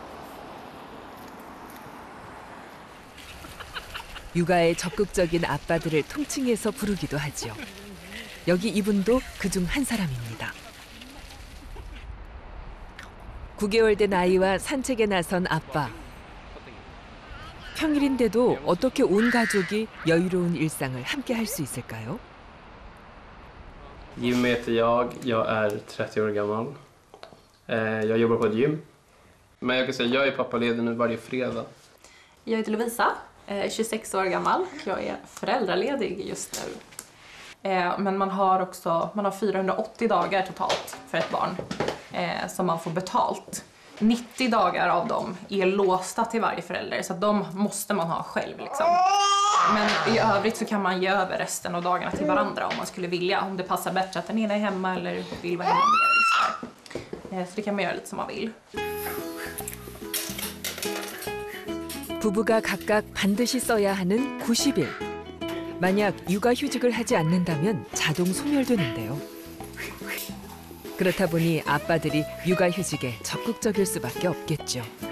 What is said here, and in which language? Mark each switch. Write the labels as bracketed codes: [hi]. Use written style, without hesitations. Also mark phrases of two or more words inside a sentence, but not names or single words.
[ko] 육아에 적극적인 아빠들을 통칭해서 부르기도 하죠. 여기 이분도 그중 한 사람입니다. 9개월 된 아이와 산책에 나선 아빠. 평일인데도 어떻게 온 가족이 여유로운 일상을 함께 할 수 있을까요? [sv] Jim heter jag är 30 år gammal. Jag jobbar på ett gym. Men jag kan säga jag är pappaledig nu varje fredag. Jag heter Lovisa, 26 år gammal. Jag är föräldraledig just nu. Men man har 480 dagar totalt för ett barn som man får betalt. 90 dagar av dem är låsta till varje förälder, så att de måste man ha själv liksom. Men i övrigt så kan man ge över resten av dagarna till varandra om man skulle vilja. Om det passar bättre att den ena är hemma eller vill vara hemma mer. Så det kan man göra lite som man vill. [ko] 부부가 각각 반드시 써야 하는 90일. 만약 육아휴직을 하지 않는다면 자동 소멸되는데요. 그렇다 보니 아빠들이 육아휴직에 적극적일 수밖에 없겠죠.